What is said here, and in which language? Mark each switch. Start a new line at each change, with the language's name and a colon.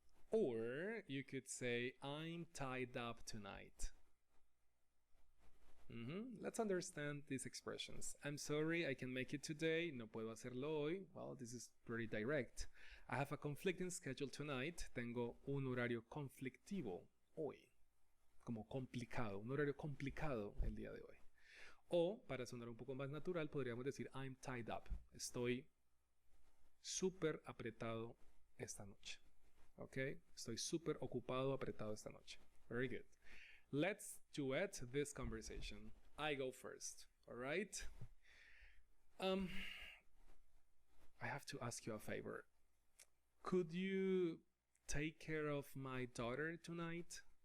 English: Or you could say, I'm tied up tonight. Let's understand these expressions. I'm sorry, I can make it today.
Spanish: No puedo hacerlo hoy.
English: Well, this is pretty direct. I have a conflicting schedule tonight.
Spanish: Tengo un horario conflictivo hoy. Como complicado. Un horario complicado el día de hoy. O, para sonar un poco más natural, podríamos decir
English: I'm tied up.
Spanish: Estoy súper apretado esta noche.
English: Okay?
Spanish: Estoy súper ocupado, apretado esta noche.
English: Very good. Let's duet this conversation. I go first. All right? I have to ask you a favor. Could you take care of my daughter tonight?